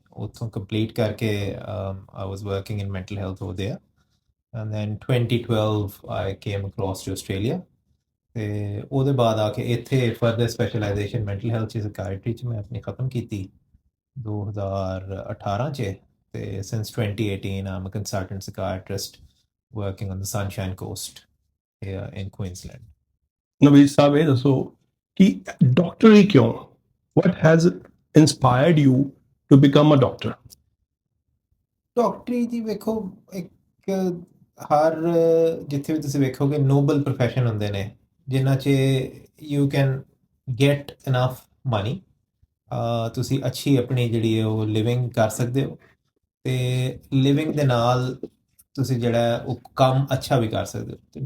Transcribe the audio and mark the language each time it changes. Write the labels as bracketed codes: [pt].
[pa] ਉੱਥੋਂ ਕੰਪਲੀਟ ਕਰਕੇ [en] I was working in mental health over there and then 2012 I came across to Australia. [pa] ਤੇ ਉਹਦੇ ਬਾਅਦ ਆ ਕੇ ਇੱਥੇ ਫਰਦਰ ਸਪੈਸ਼ਲਾਈਜੇਸ਼ਨ ਮੈਂਟਲ ਹੈਲਥ 'ਚ ਸਾਈਕਾਇਟਰੀ 'ਚ ਮੈਂ ਆਪਣੀ ਖਤਮ ਕੀਤੀ 2018 'ਚ। [en] ਤੇ since 2018 I'm a consultant psychiatrist working on the Sunshine Coast here in Queensland. [pa] Naveed ਸਾਹਿਬ ਇਹ ਦੱਸੋ ਕਿ ਡਾਕਟਰੀ ਕਿਉਂ? [en] What has inspired you to become a doctor? [pa] ਡਾਕਟਰੀ ਜੀ ਵੇਖੋ, ਇੱਕ ਹਰ ਜਿੱਥੇ ਵੀ ਤੁਸੀਂ ਵੇਖੋਗੇ ਨੋਬਲ ਪ੍ਰੋਫੈਸ਼ਨ ਹੁੰਦੇ ਨੇ ਜਿਨ੍ਹਾਂ 'ਚ [en] you can get enough money, [pa] ਤੁਸੀਂ ਅੱਛੀ ਆਪਣੀ ਜਿਹੜੀ ਉਹ ਲਿਵਿੰਗ ਕਰ ਸਕਦੇ ਹੋ ਤੇ ਲਿਵਿੰਗ ਦੇ ਨਾਲ ਤੁਸੀਂ ਜਿਹੜਾ ਉਹ ਕੰਮ ਅੱਛਾ ਵੀ ਕਰ ਸਕਦੇ ਹੋ।